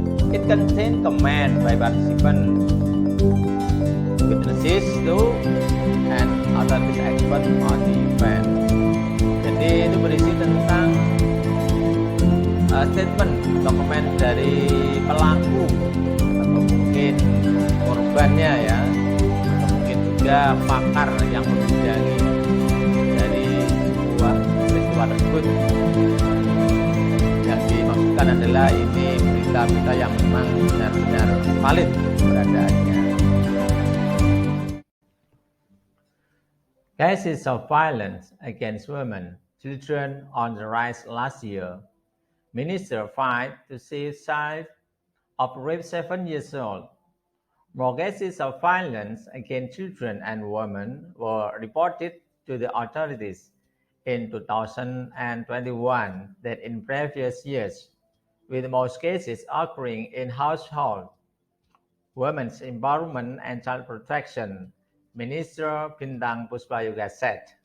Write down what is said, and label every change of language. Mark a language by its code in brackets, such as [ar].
[en] It contains comment by participant, witnesses to, and authorities expert on the event. [id] Jadi itu berisi tentang statement dokumen dari pelaku atau mungkin korbannya ya, atau mungkin juga pakar yang membidangi dari sebuah peristiwa tersebut. Yang dimaksudkan adalah ini berita-berita yang memang benar-benar valid keberadaannya. [en] Cases of violence against women, children on the rise last year. Minister fight to save child of rape 7 years old. More cases of violence against children and women were reported to the authorities in 2021 than in previous years, with most cases occurring in household, women's empowerment and child protection, Minister Bintang Puspayuga said.